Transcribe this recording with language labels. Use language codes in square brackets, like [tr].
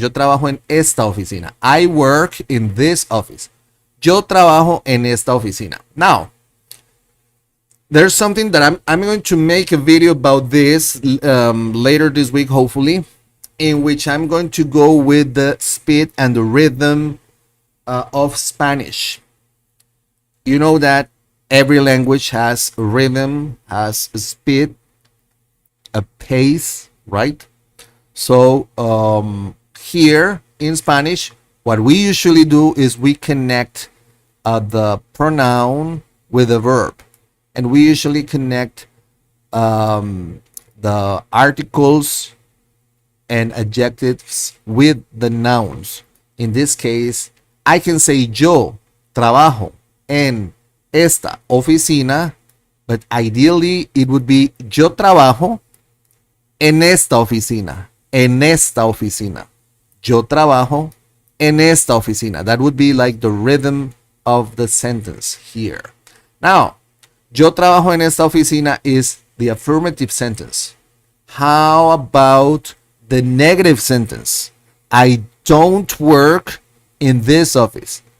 [es] Yo trabajo en esta oficina. [en] I work in this office. [es] Yo trabajo en esta oficina. [en] Now, there's something that I'm going to make a video about this later this week, hopefully, in which I'm going to go with the speed and the rhythm of Spanish. You know that every language has a rhythm, has a speed, a pace, right? So here in Spanish, what we usually do is we connect the pronoun with a verb. And we usually connect the articles and adjectives with the nouns. In this case, I can say [es] yo trabajo en esta oficina, [en] but ideally it would be yo trabajo en esta oficina. [es] En esta oficina. Yo trabajo en esta oficina. [en] That would be like the rhythm of the sentence here. Now, [es] yo trabajo en esta oficina [en] is the affirmative sentence. How about the negative sentence? I don't work in this office.